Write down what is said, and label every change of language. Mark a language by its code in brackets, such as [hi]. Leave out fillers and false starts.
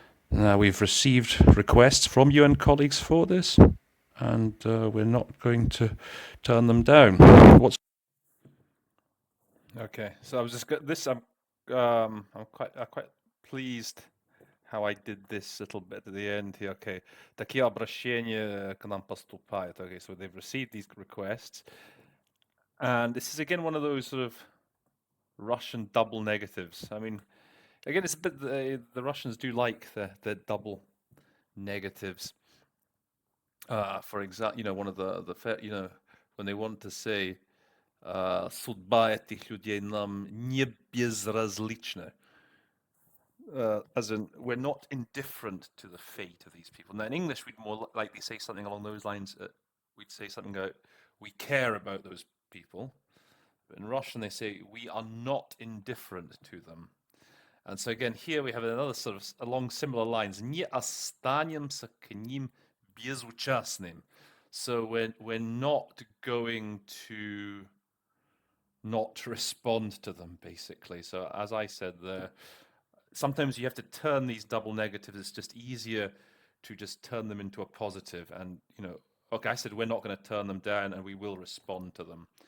[en] Now, we've received requests from UN colleagues for this, and we're not going to turn them down. Okay, so I was just this. I'm quite pleased how I did this little bit at the end here. [ru] Okay, такие обращения к нам поступают. [en] Okay, so they've received these requests, and this is again one of those sort of Russian double negatives. I mean, again, it's a bit the Russians do like the double negatives. For example, one of the when they want to say [ru] судьба этих людей нам не безразлична. [en] As in, we're not indifferent to the fate of these people. Now, in English, we'd more likely say something along those lines. We'd say something about, we care about those people. But in Russian, they say, we are not indifferent to them. And so again, here we have another sort of along similar lines. [ru] Не останемся к ним безучастным. [en] So we're not going to not respond to them, basically. So as I said, sometimes you have to turn these double negatives. It's just easier to just turn them into a positive. And, okay, I said we're not going to turn them down and we will respond to them.